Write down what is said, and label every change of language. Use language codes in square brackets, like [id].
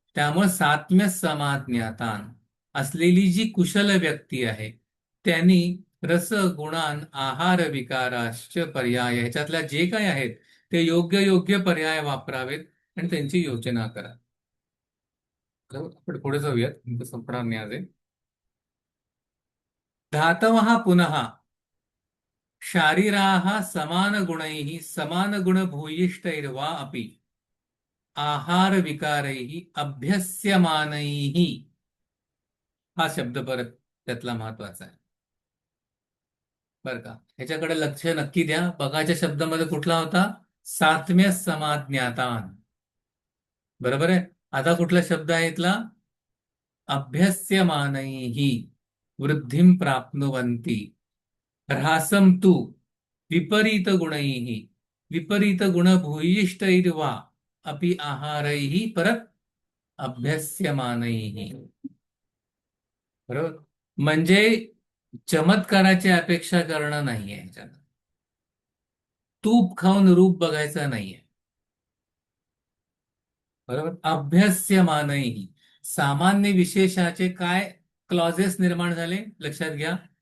[mr] त्यामुळे सात्म्य समाज्ञातान असलेली जी कुशल व्यक्ती आहे त्यांनी रस गुणान आहार विकाराश्च पर्याय, ह्याच्यातल्या जे काही आहेत ते योग्य योग्य पर्याय वापरावेत आणि त्यांची योजना करा. बरोबर. आपण पुढे जाऊयात, संपणार नाही आज. [sa] धातवः पुनः शारीराः समानगुणैः समानगुणभूयिष्ठैर्वा अपि आहार विकारैः अभ्यस्यमानैः. [mr] हा शब्द परत त्यातला महत्वाचा आहे बरं का. ह्याच्याकडे लक्ष नक्की द्या. बघाच्या शब्दामध्ये कुठला होता? सात्म्य समाज्ञातान. बरोबर आहे. आता कुठला शब्द आहे इथला? [sa] अभ्यस्यमानैः वृद्धिं प्राप्नुवन्ति ह्रासं तु विपरीत गुणैः विपरीत गुणभूयिष्ठैर्वा अपि आहारैः [mr] परत [sa] अभ्यस्यमानैः. [mr] बरोबर. म्हणजे चमत्काराची अपेक्षा करणं नाहीये ह्याच्यात. तूप खाऊन रूप बघायचं नाहीये. बरोबर. अभ्यस्यमानैः, सामान्य विशेषाचे काय क्लॉजेस निर्माण झाले लक्षात घ्या.